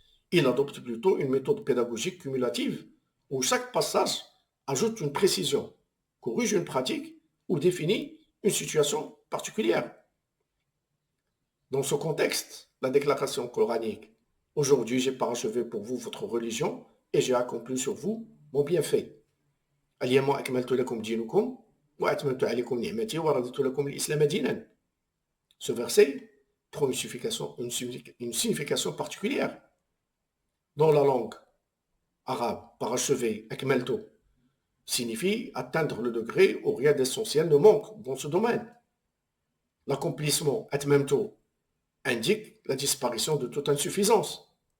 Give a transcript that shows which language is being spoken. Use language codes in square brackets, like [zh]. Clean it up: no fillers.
[fr] Il adopte plutôt une méthode pédagogique cumulative où chaque passage ajoute une précision, corrige une pratique ou définit une situation particulière. Dans ce contexte, la déclaration coranique: aujourd'hui j'ai parachevé pour vous votre religion et j'ai accompli sur vous mon bienfait. [ar] اليوم أكملت لكم دينكم وأتممت عليكم نعمتي ورضيت لكم الإسلام دينا. [fr] Ce verset prend une signification particulière. Dans la langue arabe, parachever, akmalto, signifie atteindre le degré où rien d'essentiel ne manque dans ce domaine. L'accomplissement, atmemto, indique la disparition de toute insuffisance.